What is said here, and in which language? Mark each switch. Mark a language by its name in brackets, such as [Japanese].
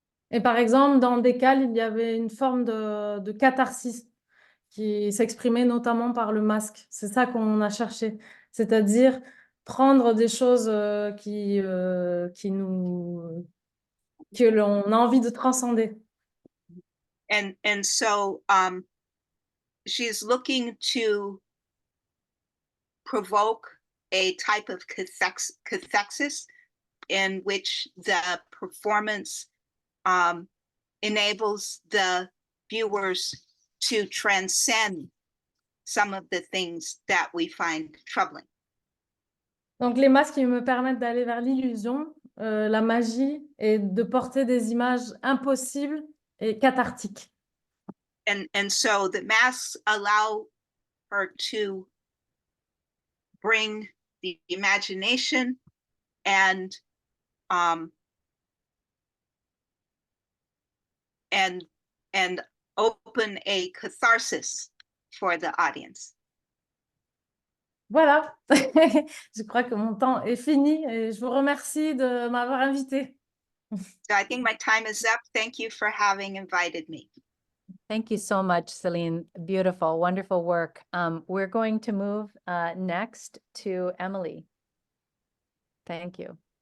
[French] Et par exemple, dans Décale, il y avait une forme de catharsis qui s'exprimait notamment par le masque. C'est ça qu'on a cherché, c'est-à-dire prendre des choses que l'on a envie de transcender. [English] And so she's looking to provoke a type of cathexis in which the performance enables the viewers to transcend some of the things that we find troubling. [French] Donc les masques, ils me permettent d'aller vers l'illusion, la magie et de porter des images impossibles et cathartiques. [English] And so the masks allow her to bring the imagination and open a catharsis for the audience. [French] Voilà, je crois que mon temps est fini et je vous remercie de m'avoir invité. [English] So I think my time is up. Thank you for having invited me. Thank you so much, Celine. Beautiful, wonderful work. We're going to move next to Emily. Thank you.